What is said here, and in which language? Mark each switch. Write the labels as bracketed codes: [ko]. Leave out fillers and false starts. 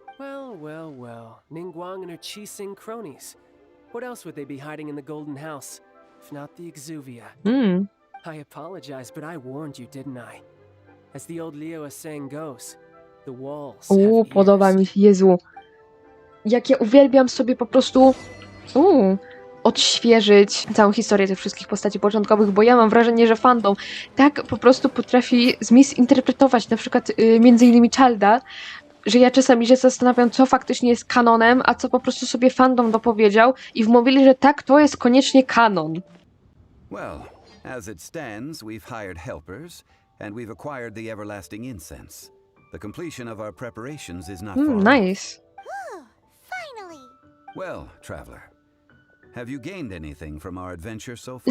[en] Well, well, well. Ningguang and her Qixing cronies. What else would they be hiding in the Golden House? If not the Exuvia. I apologize, but I warned you, didn't I? As the old Liyue saying goes, the walls have ears. [pl] Podoba mi się, Jezu. Jak ja uwielbiam sobie po prostu odświeżyć całą historię tych wszystkich postaci początkowych, bo ja mam wrażenie, że fandom tak po prostu potrafi zmisinterpretować na przykład między innymi Childa, że ja czasami się zastanawiam, co faktycznie jest kanonem, a co po prostu sobie fandom dopowiedział i wmówili, że tak, to jest koniecznie kanon. [en] Well, as it stands, we've hired helpers and we've acquired the everlasting incense. The completion of our preparations is not far. Nice. Finally. Well, traveler, Have you gained anything from our adventure so far?